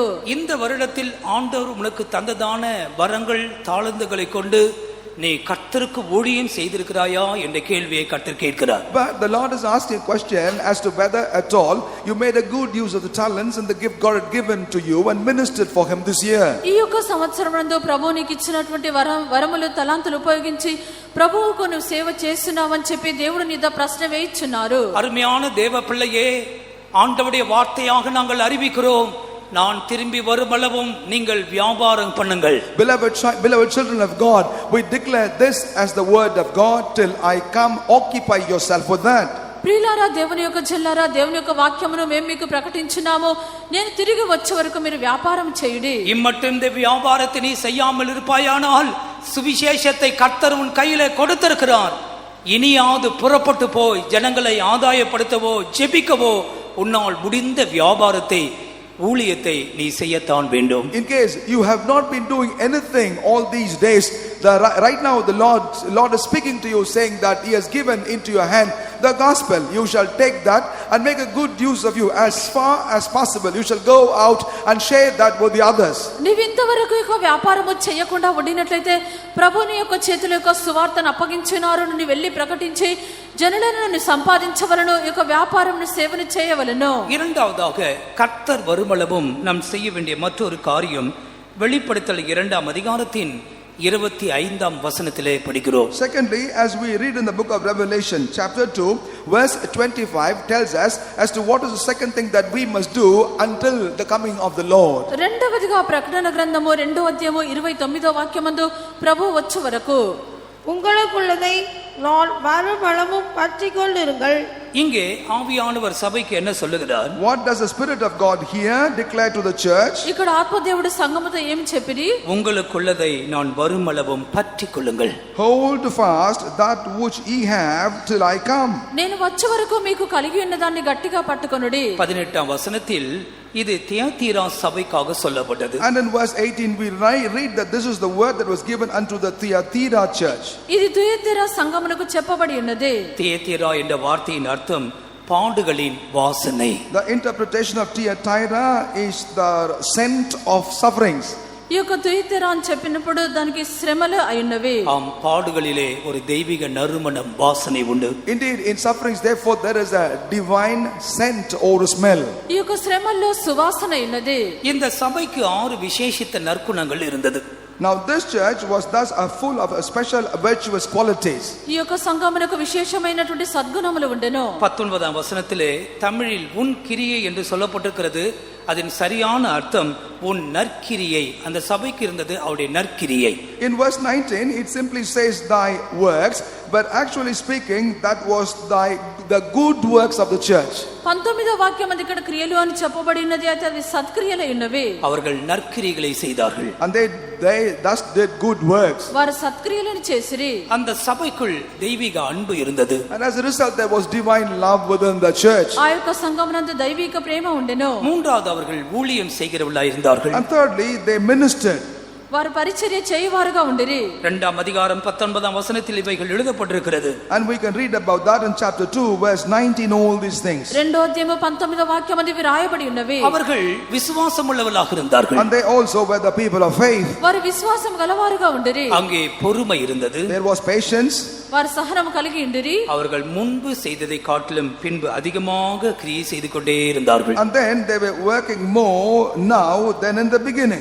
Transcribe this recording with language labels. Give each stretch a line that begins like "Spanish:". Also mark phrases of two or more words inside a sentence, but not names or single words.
Tamil: இந்த வருடத்தில் ஆண்டவர் உங்களுக்கு தந்ததான வரங்கள், தாளந்துகளை கொண்டு நீ கர்த்தருக்கு ஊழியம் செய்திருக்கிறாயா என்ற கேள்வியை கர்த்தர் கேட்கிறார்.
English: But the Lord is asking a question as to whether at all you made a good use of the talents and the gift God had given to you and ministered for him this year.
Telugu: ఈ యొక్క సంవత్సరమందు ప్రభువు నీకు ఇచ్చినటువంటి వరములు తలాంతులు ఉపయోగించి ప్రభువుకు నువ్వు సేవ చేస్తున్నావని చెప్పి దేవుడు నీ ద ప్రశ్న వేయిచున్నారు.
Tamil: அருமையான தேவ பிள்ளையே, ஆண்டவருடைய வார்த்தையாக நாங்கள் அறிவிக்கிறோம், நான் திரும்பி வருமளவும் நீங்கள் வியாபாரம் பண்ணுங்கள்.
English: Beloved children of God, we declare this as the word of God till I come. Occupy yourself with that.
Telugu: ప్రియులారా, దేవుని యొక్క చెల్లారా, దేవుని యొక్క వాక్యమును మేము మీకు ప్రకటించున్నాము. నేను తిరిగి వచ్చే వరకు మీరు వ్యాపారం చేయుడి.
Tamil: இம்மட்டும் இந்த வியாபாரத்தை நீ செய்யாமல் இருப்பாயானால் சுவிசேஷத்தை கர்த்தர் உன் கையிலே கொடுத்திருக்கிறார். இனியாவது புறப்பட்டு போய் ஜனங்களை ஆதாயப்படுத்தவோ ஜெபிக்கவோ உன்னால் முடிந்த வியாபாரத்தை ஊழியத்தை நீ செய்யத்தான் வேண்டும்.
English: In case you have not been doing anything all these days, right now the Lord is speaking to you, saying that he has given into your hand the gospel. You shall take that and make a good use of you as far as possible. You shall go out and share that with the others.
Telugu: నీవు ఇంతవరకు యొక్క వ్యాపారము చేయకుండా ఉండినట్లయితే ప్రభుని యొక్క చేతుల యొక్క సువార్తను అప్పగించినారు, నువ్వు వెళ్ళి ప్రకటించి జనులను సంపాదించవలను, యొక్క వ్యాపారమును సేవను చేయవలను.
Tamil: இரண்டாவதாக கர்த்தர் வருமளவும் நாம் செய்ய வேண்டிய மற்றொரு காரியம் வெளிப்படுத்தல் 2ஆம் அதிகாரத்தின் 25ஆம் வசனத்திலே படிக்கிறோம்.
English: Secondly, as we read in the book of Revelation chapter 2 verse 25 tells us as to what is the second thing that we must do until the coming of the Lord.
Telugu: రెండవదిగా ప్రకటన గ్రంథము 2వ అధ్యాయము 29వ వాక్యమందు ప్రభువు వచ్చే వరకు
Tamil: உங்களுக்குள்ளதை நான் மறுபலமும் பற்றிக் கொண்டிருங்கள். இங்கே ஆவியானவர் சபைக்கு என்ன சொல்லுகிறார்?
English: What does the Spirit of God here declare to the church?
Telugu: ఇక్కడ ఆత్మదేవుడు సంఘముతో ఏం చెప్పిరి?
Tamil: உங்களுக்குள்ளதை நான் வருமளவும் பற்றிக் கொள்ளுங்கள்.
English: Hold fast that which ye have till I come.
Telugu: నేను వచ్చే వరకు మీకు కలిగి ఉన్నదాన్ని గట్టిగా పట్టుకొనుడి.
Tamil: 18ஆம் வசனத்தில் இது தியத்தீரா சபைக்காக சொல்லப்பட்டது.
English: And in verse 18 we read that this is the word that was given unto the Thyatira church.
Telugu: ఇది తుయతీరా సంఘమునకు చెప్పబడి ఉన్నది.
Tamil: தியத்தீரா என்ற வார்த்தையின் அர்த்தம் பாடுகளின் வாசனை.
English: The interpretation of Thyatira is the scent of sufferings.
Telugu: ఈ యొక్క తుయతీరా అని చెప్పినప్పుడు దానికి శ్రమలు అయినవి.
Tamil: ஆம், பாடுகளிலே ஒரு தெய்வீக நறுமணம் வாசனை உண்டு.
English: Indeed, in sufferings therefore there is a divine scent or smell.
Telugu: ఈ యొక్క శ్రమల్లో సువాసన ఉన్నది.
Tamil: இந்த சபைக்கு 6 விசேஷித்த நற்குணங்கள் இருந்தது.
English: Now this church was thus full of special virtuous qualities.
Telugu: ఈ యొక్క సంఘమునకు విశేషమైనటువంటి సద్గుణములు ఉండెను.
Tamil: 19ஆம் வசனத்திலே தமிழில் உன் கிரியை என்று சொல்லப்பட்டிருக்கிறது. அதன் சரியான அர்த்தம் உன் நற்கிரியை. அந்த சபைக்கு இருந்தது அவருடைய நற்கிரியை.
English: In verse 19 it simply says thy works, but actually speaking that was the good works of the church.
Telugu: 19వ వాక్యం అది ఇక్కడ క్రియలు అని చెప్పబడి ఉన్నది. అయితే అది సత్క్రియలై ఉన్నవి.
Tamil: அவர்கள் நற்கிரிகளை செய்தார்கள்.
English: And they thus did good works.
Telugu: వారు సత్క్రియలను చేసిరి.
Tamil: அந்த சபைக்குள் தெய்வீக அன்பு இருந்தது.
English: And as a result there was divine love within the church.
Telugu: ఆ యొక్క సంఘమునందు దైవిక ప్రేమ ఉండెను.
Tamil: மூன்றாவது அவர்கள் ஊழியம் செய்கிறவர்களாய் இருந்தார்கள்.
English: And thirdly they ministered.
Telugu: వారు పరిచర్య చేయవారుగా ఉండిరి.
Tamil: 2ஆம் அதிகாரம் 19ஆம் வசனத்தில் இவைகள் எழுதப்பட்டிருக்கிறது.
English: And we can read about that in chapter 2 verse 19 all these things.
Telugu: 2వ అధ్యాయము 19వ వాక్యం అది రాయబడి ఉన్నవి.
Tamil: அவர்கள் விசுவாசம் உள்ளவர்களாக இருந்தார்கள்.
English: And they also were the people of faith.
Telugu: వారు విశ్వాసం గలవారుగా ఉండిరి.
Tamil: அங்கே பொறுமை இருந்தது.
English: There was patience.
Telugu: వారు సహనము కలిగి ఉండిరి.
Tamil: அவர்கள் முன்பு செய்ததை காட்டிலும் பின்பு அதிகமாக கிரியை செய்து கொண்டே இருந்தார்கள்.
English: And then they were working more now than in the beginning.